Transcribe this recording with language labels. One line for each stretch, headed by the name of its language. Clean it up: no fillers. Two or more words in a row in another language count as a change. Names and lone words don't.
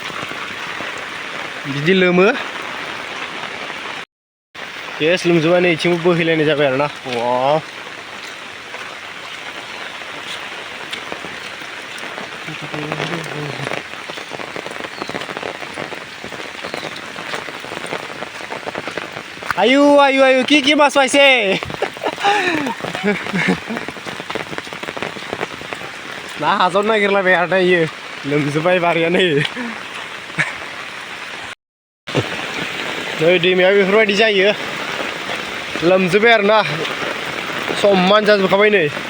Bodo: बिदि लोमो सेस लोमजोब्बाय नै इथिंबो बोहैलायनाय जाबाय आरोना वाव आयु आयु आयु
Assamese: কি মাছ পাইছে
Bodo: ना हाजावनो नागिरलायबाय आरो इयो लोमजोब्बाय बारिया नै दैमाया बेफोरबायदि जायो लोमजोब्बाय आरोना समान जाजोबखाबाय नै